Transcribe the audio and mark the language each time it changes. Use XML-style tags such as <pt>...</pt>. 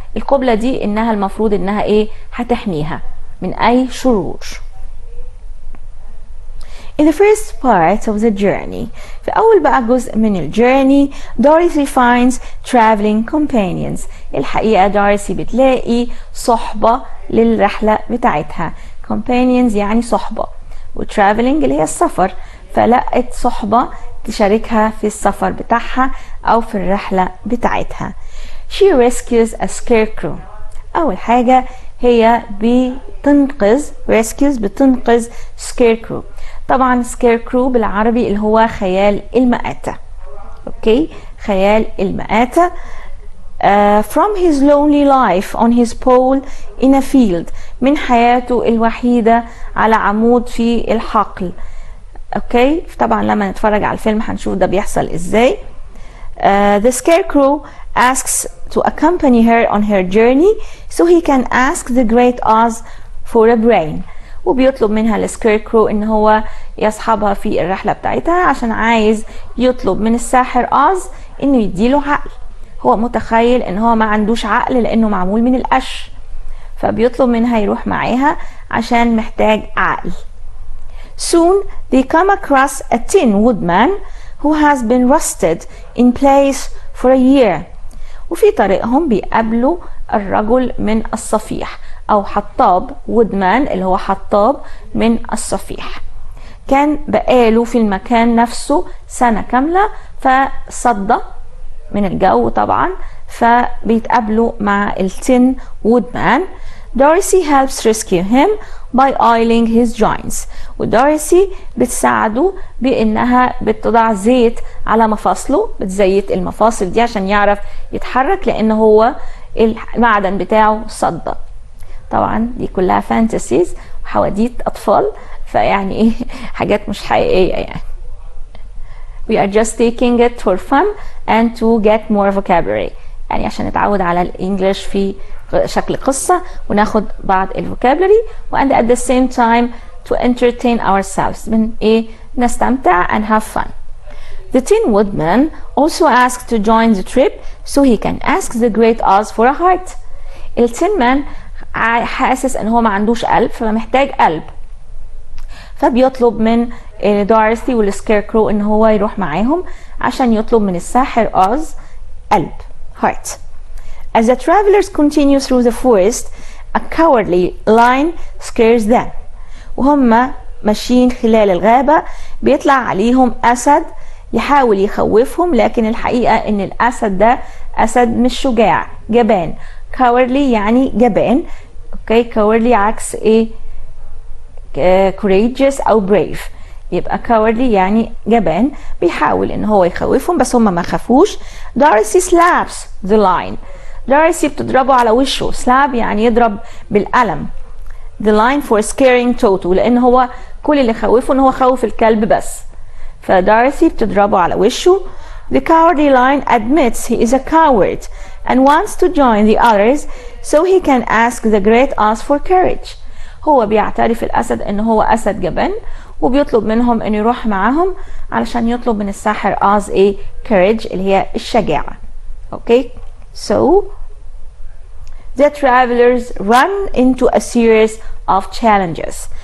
<ar>القبلة دي إنها المفروض إنها إيه؟ هتحميها من أي شرور.</ar> <en>In the first part of the journey،</en> <ar>في أول بقى جزء من الجيرني،</ar> <en>Dorothy finds traveling companions.</en> <ar>الحقيقة دارسي بتلاقي صحبة للرحلة بتاعتها. companions يعني صحبة، وtraveling اللي هي السفر، فلقت صحبة تشاركها في السفر بتاعها أو في الرحلة بتاعتها.</ar> <en>She rescues a scarecrow.</en> <ar>أول حاجة هي بتنقذ بتنقذ scarecrow. طبعا scarecrow بالعربي اللي هو خيال المآتة. اوكي، خيال المآتة.</ar> <en>from his lonely life on his pole in a field،</en> <ar>من حياته الوحيدة على عمود في الحقل. اوكي، طبعا لما نتفرج على الفيلم هنشوف ده بيحصل ازاي.</ar> <en>The scarecrow asks to accompany her on her journey so he can ask the great Oz for a brain.</en> <ar>وبيطلب منها السكيركرو ان هو يصحبها في الرحلة بتاعتها عشان عايز يطلب من الساحر آز انه يديله عقل. هو متخيل ان هو ما عندوش عقل لانه معمول من القش، فبيطلب منها يروح معاها عشان محتاج عقل.</ar> <en>Soon they come across a tin woodman who has been rusted in place for a year.</en> <ar>وفي طريقهم بيقابلوا الرجل من الصفيح أو حطاب، woodman اللي هو حطاب من الصفيح. كان بقاله في المكان نفسه سنة كاملة فصدى من الجو طبعا، فبيتقابلوا مع التين woodman.</ar> <en>Dorothy helps rescue him by oiling his joints.</en> <ar>ودوريسي بتساعده بانها بتضع زيت على مفاصله، بتزيت المفاصل دي عشان يعرف يتحرك لان هو المعدن بتاعه صدى. طبعا دي كلها فانتسيز وحواديت اطفال، فيعني ايه حاجات مش حقيقيه يعني.</ar> <en>We are just taking it for fun and to get more vocabulary،</en> <ar>يعني عشان نتعود على الانجليش في شكل قصة وناخد بعض الفوكابلري،</ar> <en>and at the same time to entertain ourselves،</en> <ar>من ايه نستمتع</ar> <en>and have fun. The Tin Woodman also asked to join the trip so he can ask the great Oz for a heart.</en> <ar>التين مان حاسس ان هو ما عندوش قلب فمحتاج قلب، فبيطلب من دوريثي والسكيركرو ان هو يروح معاهم عشان يطلب من الساحر أوز قلب heart.</ar> <en>As the travelers continue through the forest, a cowardly lion scares them.</en> <ar>وهم ماشيين خلال الغابة بيطلع عليهم أسد يحاول يخوفهم، لكن الحقيقة إن الأسد ده أسد مش شجاع، جبان. cowardly يعني جبان. اوكي، cowardly عكس ايه؟ courageous أو brave. يبقى cowardly يعني جبان، بيحاول إن هو يخوفهم بس هم ما خافوش.</ar> <en>Dorothy slaps the lion.</en> <ar>دارسي بتضربه على وشه. slap يعني يضرب بالقلم.</ar> <en>the line for scaring Toto،</en> <ar>لان هو كل اللي خوفه ان هو خوف الكلب بس، فدارسي بتضربه على وشه.</ar> <en>The cowardly lion admits he is a coward and wants to join the others so he can ask the great Oz for courage.</en> <ar>هو بيعترف الاسد ان هو اسد جبان وبيطلب منهم ان يروح معاهم علشان يطلب من الساحر Oz ايه؟ courage اللي هي الشجاعة.</ar> <en>Okay, So the travelers run into a series of challenges.</en>